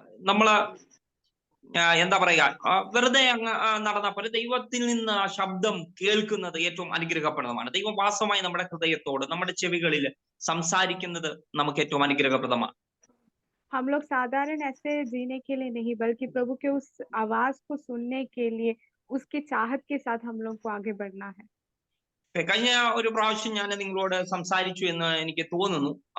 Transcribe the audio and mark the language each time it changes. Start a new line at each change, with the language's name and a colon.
Malayalam: നമ്മള് എന്താ പറയുക, വെറുതെ അങ്ങ് നടന്നപ്പോൾ ദൈവത്തിൽ നിന്ന് ആ ശബ്ദം കേൾക്കുന്നത് ഏറ്റവും അനുഗ്രഹപ്രദമാണ്. ദൈവം വാസ്തവമായി നമ്മുടെ ഹൃദയത്തോട് നമ്മുടെ ചെവികളിൽ സംസാരിക്കുന്നത് നമുക്ക് ഏറ്റവും അനുഗ്രഹപ്രദമാണ്.
Hindi: हम लोग साधारण ऐसे जीने के लिए नहीं बल्कि प्रभु के उस आवाज को सुनने के लिए उसकी चाहत के साथ हम लोग को आगे बढ़ना है।
Malayalam: കഴിഞ്ഞ ഒരു പ്രാവശ്യം ഞാൻ നിങ്ങളോട് സംസാരിച്ചു എന്ന് എനിക്ക് തോന്നുന്നു.